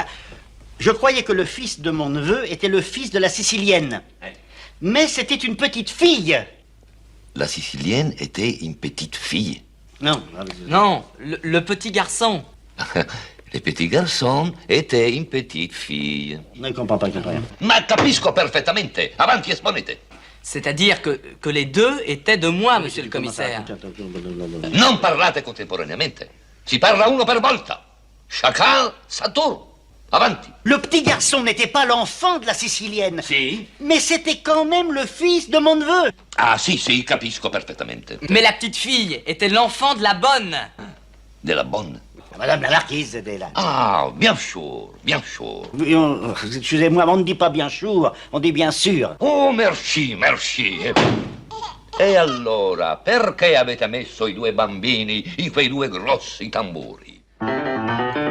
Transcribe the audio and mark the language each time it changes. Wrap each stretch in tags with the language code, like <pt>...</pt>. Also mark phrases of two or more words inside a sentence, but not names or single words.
<fr>Je croyais que le fils de mon neveu était le fils de la Sicilienne. Mais c'était une petite fille. La Sicilienne était une petite fille. Non. Non, le petit garçon. Le petit garçon était une petite fille. Non, il comprend pas, il comprend rien.</fr> <it>Ma capisco perfettamente. Avanti, esponete.</it> <fr>C'est-à-dire que les deux étaient de moi, monsieur le commissaire.</fr> <it>Non parlate contemporaneamente. Si parla uno per volta.</it> <fr>Chacun sa tour. Avanti. Le petit garçon n'était pas l'enfant de la Sicilienne.</fr> <it>Si.</it> <fr>Mais c'était quand même le fils de mon neveu.</fr> <it>Ah, si, si, capisco perfettamente.</it> <fr>Mais la petite fille était l'enfant de la bonne. De la bonne. Madame la marquise était là. Ah, bien sûr, bien sûr. Excusez-moi, on ne dit pas bien sûr, on dit bien sûr. Oh, merci, merci.</fr> <it>E allora, perché avete messo i due bambini in quei due grossi tamburi?</it>